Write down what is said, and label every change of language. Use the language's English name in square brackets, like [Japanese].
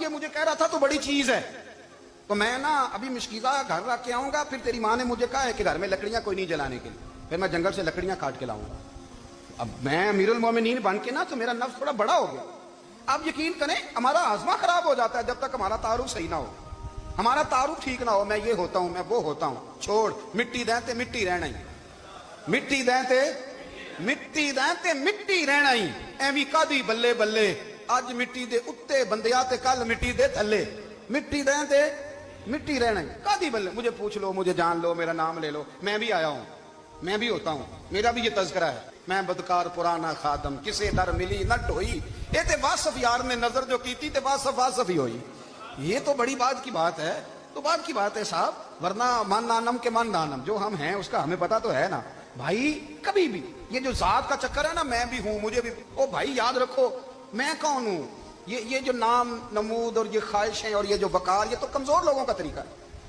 [Urdu] یہ مجھے کہہ رہا تھا تو بڑی چیز ہے تو میں نا ابھی مشکیزہ گھر رکھ کے آؤں گا، پھر تیری ماں نے مجھے کہا ہے کہ گھر میں لکڑیاں کوئی نہیں جلانے کے لیے، پھر میں جنگل سے لکڑیاں کاٹ کے لاؤں گا. اب میں امیر المومنین بن کے نا تو میرا نفس تھوڑا بڑا ہو گیا. آپ یقین کریں ہمارا ہاضمہ خراب ہو جاتا ہے جب تک ہمارا تعارف صحیح نہ ہو، ہمارا تعارف ٹھیک نہ ہو. میں یہ ہوتا ہوں، میں وہ ہوتا ہوں. [Punjabi] چھوڑ مٹی دیں تے مٹی رہنا ہی، مٹی دیں تے مٹی دیں تے مٹی رہنا ہی. ایویں کادی بلے بلے اج مٹی دے اتے بندیا تے کل مٹی دے تھلے. مٹی دیں تے مٹی رہنا ہی کادی بلے. [Urdu] مجھے پوچھ لو، مجھے جان لو، میرا نام لے لو، میں بھی آیا ہوں، میں بھی ہوتا ہوں، میرا بھی یہ تذکرہ ہے. [Punjabi] میں بدکار پرانا خادم کسے در ملی نہ ڈھوئی، اے تے واصف یار نے نظر جو کیتی تے واصف واصف ہی ہوئی. [Urdu] یہ تو بڑی بات کی بات ہے، تو بات کی بات ہے صاحب. ورنہ من نانم کے من نانم، جو ہم ہیں اس کا ہمیں پتا تو ہے نا بھائی. کبھی بھی یہ جو ذات کا چکر ہے نا، میں بھی ہوں مجھے بھی، او بھائی یاد رکھو میں کون ہوں. یہ جو نام نمود اور یہ خواہشیں اور یہ جو وقار، یہ تو کمزور لوگوں کا طریقہ ہے.